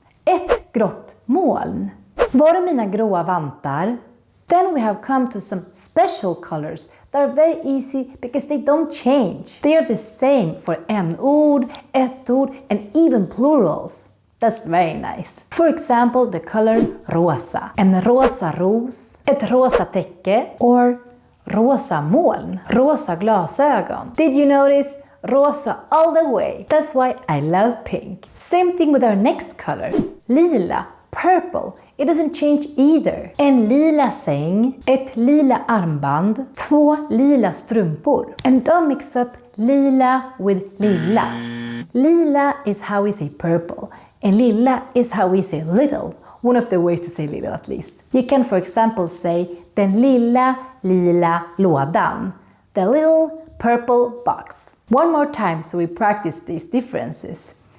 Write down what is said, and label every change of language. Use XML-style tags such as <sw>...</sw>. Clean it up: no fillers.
<sv>Ett grått moln. Var är mina gråa vantar?</sv> <en>Then we have come to some special colors that are very easy because they don't change. They are the same for</en> <sv>en ord, ett ord,</sv> <en>and even plurals. That's very nice. For example, the color rosa.</en> <sv>En rosa ros, ett rosa täcke, or rosa moln, rosa glasögon.</sv> <en>Did you notice? Rosa all the way. That's why I love pink. Same thing with our next color. Lila, purple. It doesn't change either.</en> <sv>En lila säng, ett lila armband, två lila strumpor.</sv> <en>And don't mix up lila with lilla. Lila is how we say purple. And lilla is how we say little. One of the ways to say little at least. You can for example say</en> <sv>den lilla lådan.</sv> <en>The little purple box. One more time so we practice these differences.</en>